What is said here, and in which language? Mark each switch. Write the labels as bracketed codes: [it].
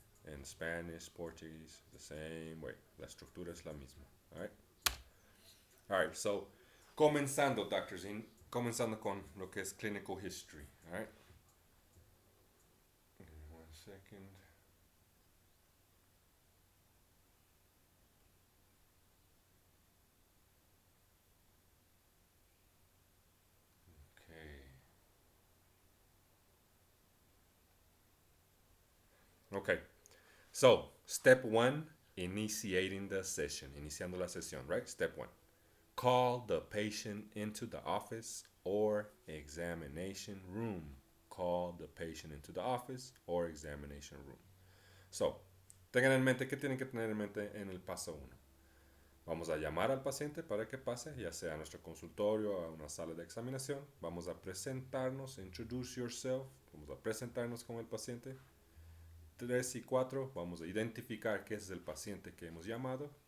[en] En Spanish, Portuguese, the same way. [es] La estructura es la misma. [en] Alright? Alright, so, [es] comenzando, [en] Dr. [es] Zin, comenzando con lo que es clinical history. [en] Alright? Give me 1 second. Okay. So, step 1, initiating the session. [es] Iniciando la sesión, [en] right? Step 1. Call the patient into the office or examination room. Call the patient into the office or examination room. [es] So, tengan en mente, ¿qué tienen que tener en mente en el paso 1? Vamos a llamar al paciente para que pase, ya sea a nuestro consultorio o a una sala de examinación. Vamos a presentarnos, [en] introduce yourself. [es] Vamos a presentarnos con el paciente. 3 y 4, vamos a identificar qué es el paciente que hemos llamado.